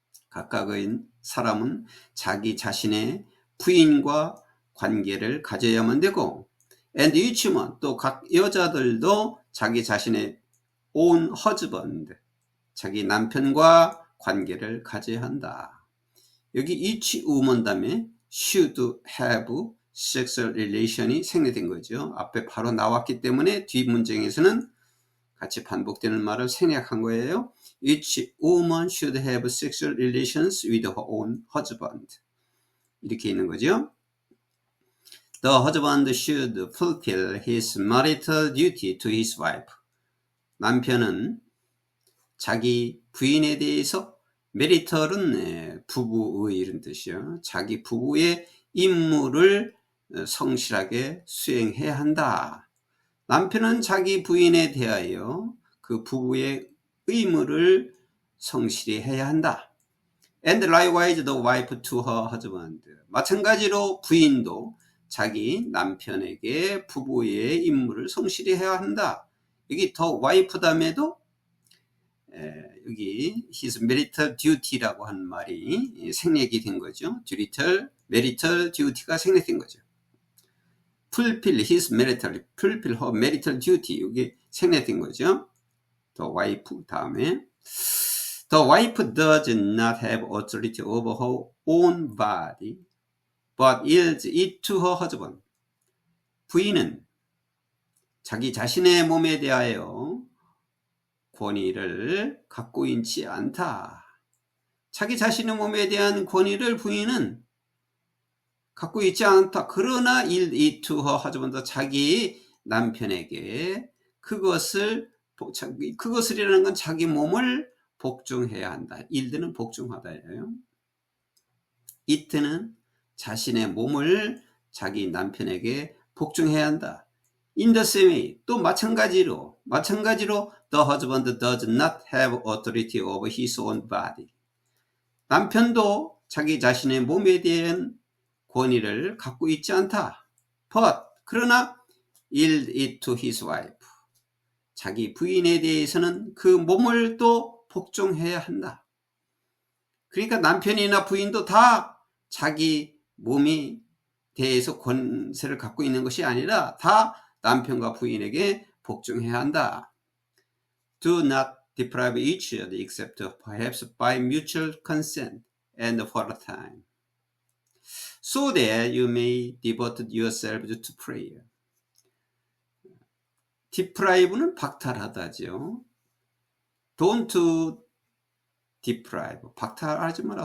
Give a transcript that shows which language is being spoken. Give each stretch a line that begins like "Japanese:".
Korean: 각각의 사람은 자기 자신의 부인과 관계를 가져야만 되고,
English: and each man,
Korean: 또 각 여자들도 자기 자신의
English: own husband,
Korean: 자기 남편과 관계를 가져야 한다. 여기 each woman 다음에
English: should have sexual relation
Korean: 이 생략된 거죠. 앞에 바로 나왔기 때문에 뒷 문장에서는 같이 반복되는 말을 생략한 거예요.
English: Each woman should have sexual relations with her own husband.
Korean: 이렇게 있는 거죠.
English: The husband should fulfill his marital duty to his wife.
Korean: 남편은 자기 부인에 대해서, 메리털은 부부의 이런 뜻이요. 자기 부부의 임무를 성실하게 수행해야 한다. 남편은 자기 부인에 대하여 그 부부의 의무를 성실히 해야 한다.
English: And likewise the wife to her husband.
Korean: 마찬가지로 부인도 자기 남편에게 부부의 임무를 성실히 해야 한다. 여기 더 와이프 다음에도 여기
English: his marital duty
Korean: 라고 하는 말이 생략이 된 거죠. marital duty가 생략된 거죠.
English: fulfill his marital, fulfill her marital duty.
Korean: 여기 생략된 거죠.
English: the wife
Korean: 다음에
English: the wife does not have authority over her own body, but yields it to her husband.
Korean: 부인은 자기 자신의 몸에 대하여 권위를 갖고 있지 않다. 자기 자신의 몸에 대한 권위를 부인은 갖고 있지 않다. 그러나
English: yield it to her husband,
Korean: 자기 남편에게 그것을이라는 건 자기 몸을 복종해야 한다. yield는 복종하다예요. it는 자신의 몸을 자기 남편에게 복종해야 한다.
English: In the same way,
Korean: 또 마찬가지로
English: the husband does not have authority over his own body.
Korean: 남편도 자기 자신의 몸에 대한 권위를 갖고 있지 않다.
English: But
Korean: 그러나
English: yield it to his wife.
Korean: 자기 부인에 대해서는 그 몸을 또 복종해야 한다. 그러니까 남편이나 부인도 다 자기 몸에 대해서 권세를 갖고 있는 것이 아니라 다 남편과 부인에게 복종해야 한다.
English: Do not deprive each other except perhaps by mutual consent and for a time, so that you may devote yourselves to prayer.
Korean: deprive는 박탈하다죠.
English: Don't deprive,
Korean: 박탈하지 마라.